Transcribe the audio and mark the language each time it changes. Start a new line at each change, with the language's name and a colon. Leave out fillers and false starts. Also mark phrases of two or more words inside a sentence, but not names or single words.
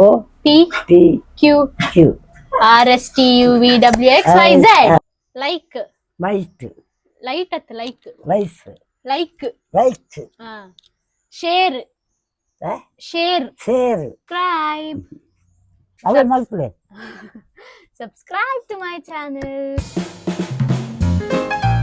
English: P Q RSTUVWX YZ like light at like share subscribe
Kannada: ಅವೇ ಮಾಡ್ಕೊಳ್ಳಿ
English: subscribe to my channel.